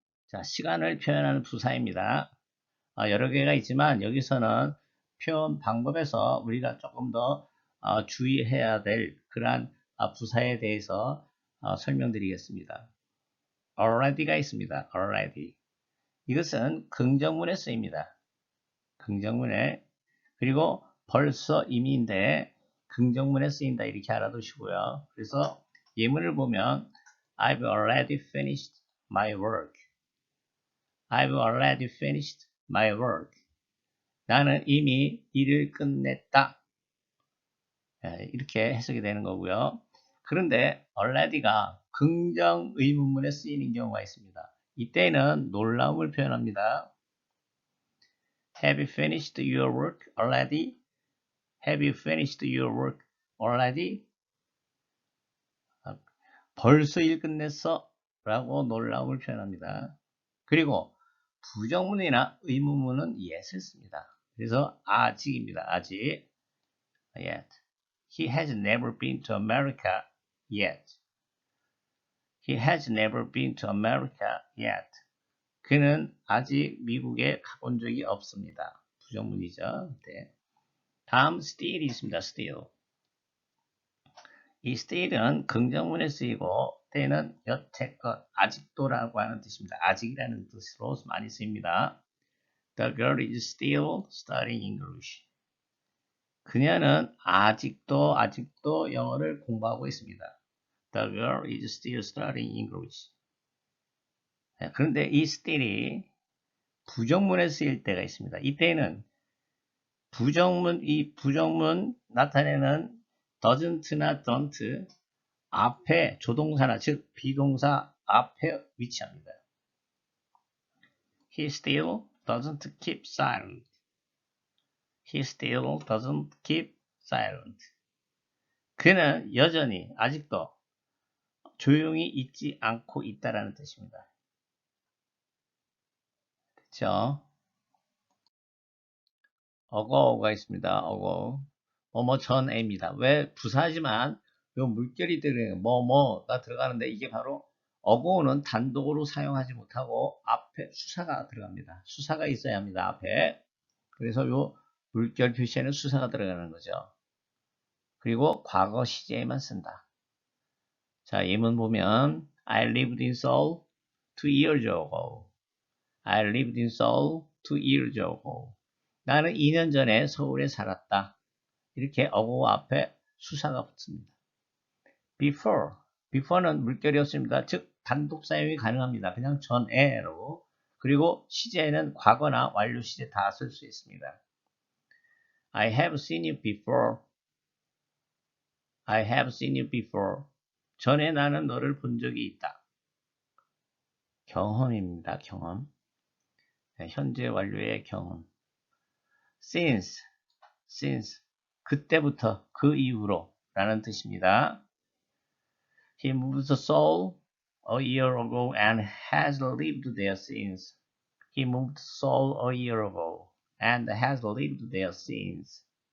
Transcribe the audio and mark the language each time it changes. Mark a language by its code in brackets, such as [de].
[ko] 자, 시간을 표현하는 부사입니다. 여러 개가 있지만 여기서는 표현 방법에서 우리가 조금 더 주의해야 될 그러한 부사에 대해서 설명드리겠습니다. already가 있습니다. [en] already. [ko] 이것은 긍정문에 쓰입니다. 긍정문에. 그리고 벌써 이미인데 긍정문에 쓰인다 이렇게 알아두시고요. 그래서 예문을 보면 [en] I've already finished my work. I've already finished my work. [ko] 나는 이미 일을 끝냈다. 이렇게 해석이 되는 거고요. 그런데 already가 긍정 의문문에 쓰이는 경우가 있습니다. 이때는 놀라움을 표현합니다. [en] Have you finished your work already? Have you finished your work already? [ko] 벌써 일 끝냈어? 라고 놀라움을 표현합니다. 그리고 부정문이나 의문문은 yet을 씁니다. 그래서 아직입니다. 아직. yet. [en] He has never been to America yet. He has never been to America yet. [ko] 그는 아직 미국에 가본 적이 없습니다. 부정문이죠. 네. 다음 still이 있습니다. [en] still. [ko] 이 still은 긍정문에 쓰이고 때는 여태껏 아직도라고 하는 뜻입니다. 아직이라는 뜻으로 많이 쓰입니다. [en] The girl is still studying English. [ko] 그녀는 아직도 영어를 공부하고 있습니다. [en] The girl is still studying English. [ko] 그런데 이 still이 부정문에 쓰일 때가 있습니다. 이때는 이 부정문 나타내는 doesn't나 don't 앞에 조동사나 즉 비동사 앞에 위치합니다. [en] He still doesn't keep silent. He still doesn't keep silent. [ko] 그는 여전히 아직도 조용히 있지 않고 있다라는 뜻입니다. 그렇죠? 어거가 있습니다. 어거. 뭐뭐 전에입니다. 왜 부사지만 요 물결이 들어가는 뭐뭐가 들어가는데 이게 바로 어고는 단독으로 사용하지 못하고 앞에 수사가 들어갑니다. 수사가 있어야 합니다. 앞에. 그래서 요 물결 표시에는 수사가 들어가는 거죠. 그리고 과거 시제에만 쓴다. 자, 예문 보면 [en] I lived in Seoul 2 years ago. I lived in Seoul 2 years ago. [ko] 나는 2년 전에 서울에 살았다. 이렇게 어고 앞에 수사가 붙습니다. before는 물결이 없습니다. 즉 단독 사용이 가능합니다. 그냥 전에로 그리고 시제는 과거나 완료 시제 다 쓸 수 있습니다. [en] I have seen you before. I have seen you before. [ko] 전에 나는 너를 본 적이 있다. 경험입니다. 경험. 현재 완료의 경험. [en] Since. Since. [ko] 그때부터, 그 이후로 라는 뜻입니다. [en] He moved Seoul a year ago and has lived there since. He moved Seoul a year ago and has lived there since.